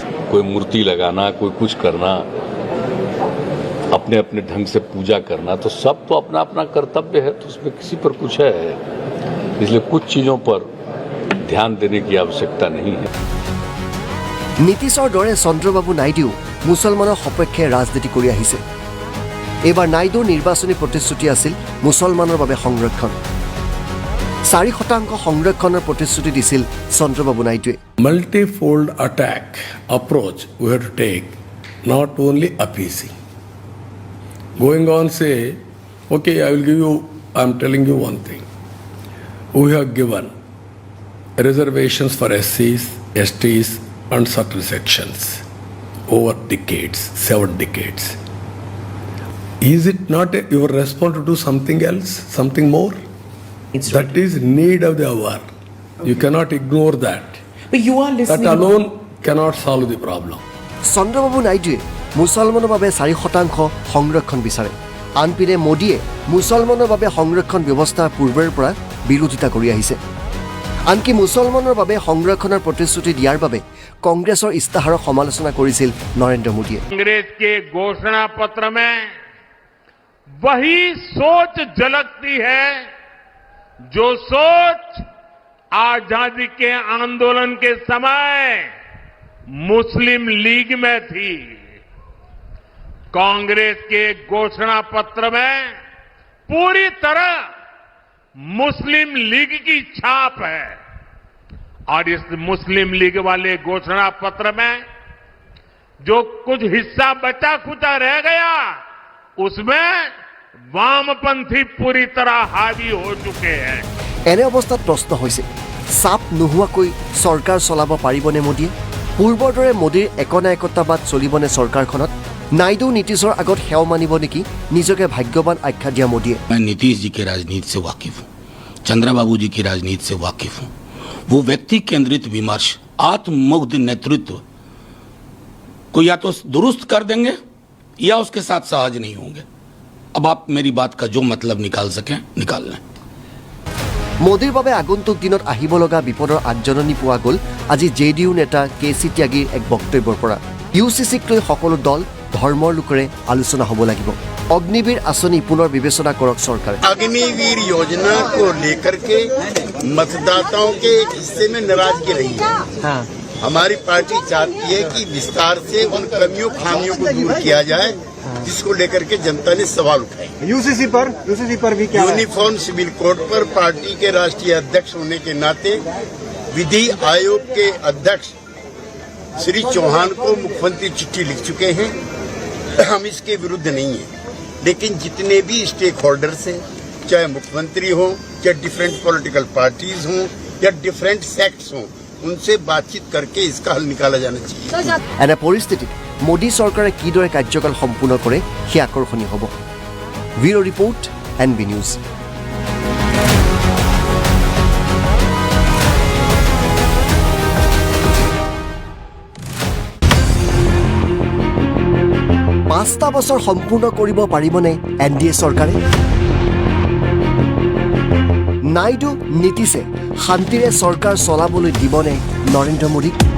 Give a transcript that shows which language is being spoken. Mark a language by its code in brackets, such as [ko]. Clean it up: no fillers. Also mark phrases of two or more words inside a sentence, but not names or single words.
[hi] कोई मूर्ति लगाना कोई कुछ करना अपने अपने ढंग से पूजा करना तो सब तो अपना अपना कर्तव्य है तो उसमें किसी पर कुछ है इसलिए कुछ चीजों पर ध्यान देने की आवश्यकता नहीं है [as] নীতিশৰ দৰে চন্দ্ৰবাবু নাইডুও মুছলমানৰ সপক্ষে ৰাজনীতি কৰি আহিছে এইবাৰ নাইডুৰ নিৰ্বাচনী প্ৰতিশ্ৰুতি আছিল মুছলমানৰ বাবে সংৰক্ষণ 4% সংৰক্ষণৰ প্ৰতিশ্ৰুতি দিছিল চন্দ্ৰবাবু নাইডুৱে [en] multi-fold attack approach we have to take not only appeasing going on say okay I'm telling you one thing we have given reservations for SCs STs and certain sections over decades, 7 decades. Is it not your response to do something else, something more? It's That is need of the hour. You cannot ignore that. But you are That listening. alone cannot solve the problem. [as] চন্দ্ৰবাবু নাইডুৱে মুছলমানৰ বাবে 4% সংৰক্ষণ বিচাৰে আনপিনে মোদীয়ে মুছলমানৰ বাবে সংৰক্ষণ ব্যৱস্থা পূৰ্বৰ পৰা বিৰোধিতা কৰি আহিছে আনকি মুছলমানৰ বাবে সংৰক্ষণৰ প্ৰতিশ্ৰুতি দিয়াৰ বাবে কংগ্ৰেছৰ ইস্তাহাৰৰ সমালোচনা কৰিছিল নৰেন্দ্ৰ মোদীয়ে [hi] कांग्रेस के घोषणा पत्र में वही सोच झलकती है जो सोच आजादी के आंदोलन के समय मुस्लिम लीग में थी कांग्रेस के घोषणा पत्र में पूरी तरह मुस्लिम लीग की छाप है और इस मुस्लिम लीग वाले घोषणा पत्र में जो कुछ हिस्सा बचा खुचा रह गया उसमें वामपंथी पूरी तरह हावी हो चुके हैं [as] এনে অৱস্থাত প্ৰশ্ন হৈছে চাপ নোহোৱাকৈ চৰকাৰ চলাব পাৰিবনে মোদীয়ে পূৰ্বৰ দৰে মোদীৰ একনায়কত্ববাদ চলিবনে চৰকাৰখনত নাইডু নীতিশৰ আগত সেৱ মানিব নেকি নিজকে ভাগ্যৱান আখ্যা দিয়া মোদীয়ে [hi] मैं नीतीश जी की राजनीति से वाकिफ हूँ चंद्रबाबू जी की राजनीति से वाकिफ हूँ वो व्यक्ति केंद्रित विमर्श आत्ममुग्ध नेतृत्व को या तो दुरुस्त कर देंगे या उसके साथ सहज नहीं होंगे अब आप मेरी बात का जो मतलब निकाल सकें निकाल लें [as] মোদীৰ বাবে আগন্তুক দিনত আহিব লগা বিপদৰ আগজননী পোৱা গ'ল আজি জেডিইউ নেতা কে চি ত্যাগীৰ এক বক্তব্যৰ পৰা ইউচিচিক লৈ সকলো দল ধৰ্মৰ লোকেৰে আলোচনা হ'ব লাগিব অগ্নিবীৰ আঁচনি পুনৰ বিবেচনা কৰক চৰকাৰে [hi] अग्निवीर योजना को लेकर के मतदाताओं के एक हिस्से में नाराजगी रही है हमारी पार्टी चाहती है कि विस्तार से उन कमियों खामियों को दूर किया जाए जिसको लेकर के जनता ने सवाल उठाए यूसीसी पर भी क्या [en] uniform civil code [hi] पर पार्टी के राष्ट्रीय अध्यक्ष होने के नाते विधि आयोग के अध्यक्ष श्री चौहान को मुख्यमंत्री चिट्ठी लिख चुके हैं हम इसके विरुद्ध नहीं हैं लेकिन जितने भी [en] stake holders [hi] हैं चाहे मुख्यमंत्री हो या [en] different political parties [hi] हों या [en] different sects [hi] हों उनसे बातचीत करके इसका हल निकाला जाना चाहिए [as] এনে পৰিস্থিতিত মোদী চৰকাৰে কিদৰে কাৰ্যকাল সম্পূৰ্ণ কৰে সেয়া আকৰ্ষণীয় হ'ব [en] bureau report [as] এনবি নিউজ পাঁচটা বছৰ সম্পূৰ্ণ কৰিব পাৰিবনে এনডিএ চৰকাৰে নাইডু নীতিশে শান্তিৰে চৰকাৰ চলাবলৈ দিবনে নৰেন্দ্ৰ মোদীক